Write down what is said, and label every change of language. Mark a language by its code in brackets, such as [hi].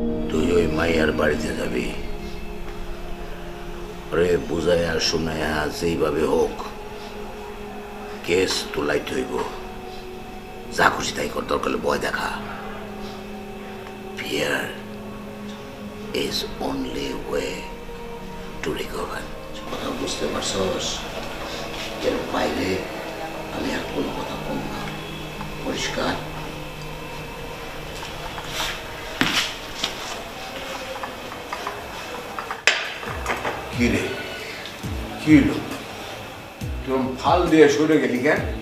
[bn] তুই ওই মাইয়ার বাড়িতে যাবি, ওরে বুঝাইয়া শুনাইয়া যেইভাবে হোক কেস তোলাইতে হইব। যা খুশি তাই কর, দরকার হলে ভয় দেখা। [en] Fear is only way to recover. [bn] কথা বুঝতে পারছস? এর বাইরে আমি আর কোনো কথা কম না, পরিষ্কার? কি রে, কি হলো? তোর ফাল দিয়ে সরে গেলি কেন?